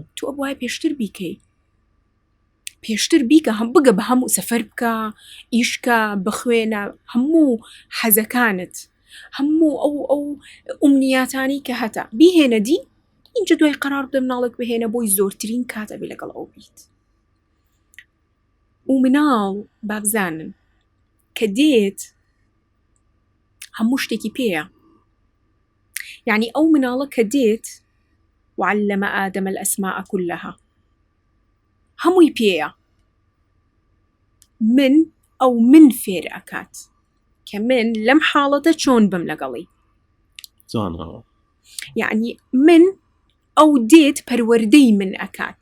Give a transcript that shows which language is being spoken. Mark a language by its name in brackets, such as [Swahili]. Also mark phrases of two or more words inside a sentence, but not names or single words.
[Central Kurdish] تو ئەبوای پێشتر بیکەی پێشتر بیکە هەم بگە بە هەموو سەفەر بکە ئیشکە بخوێنە هەموو حەزەکانت هەموو ئەو ئومنیاتانی کە هەتا بیهێنە دی اینجا دوای قرار بدە مناڵێک بهێنە بۆی زۆرترین کاتە بێ لەگەڵ ئەو بیت و مناڵ بابزانن کە دێت هەموو شتێکی پێیە یعنی ئەو مناڵە کە دێت [Arabic] وعلم آدم الأسماء كلها [Central Kurdish] هەمووی پێیە من فێر ئەکات کە من لەم حاڵەتە چۆن بم لەگەڵی جوانەوە یعنی من ئەو دێت پەروەردەی من ئەکات